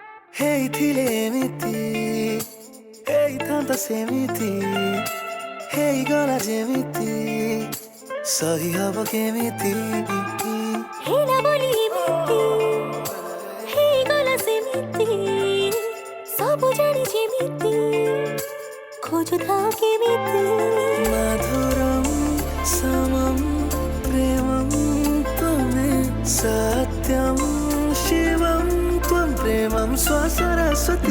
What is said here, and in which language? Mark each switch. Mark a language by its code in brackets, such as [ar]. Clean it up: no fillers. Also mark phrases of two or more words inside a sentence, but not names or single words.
[or] ହେଇଥିଲେ ଏମିତି ହେଇଥାନ୍ତା ସେମିତି ହେଇଗଲା ଯେମିତି ସହି ହବ କେମିତି ହେଲା ବୋଲି ଏମିତି ହେଇଗଲା ସେମିତି ସବୁ ଜାଣି ଯେମିତି ଖୋଜୁଥାଉ କେମିତି [sa] मधुरम समम प्रेमम त्वमेव सत्यम शिवम त्वं प्रेमम स्वसरस्वती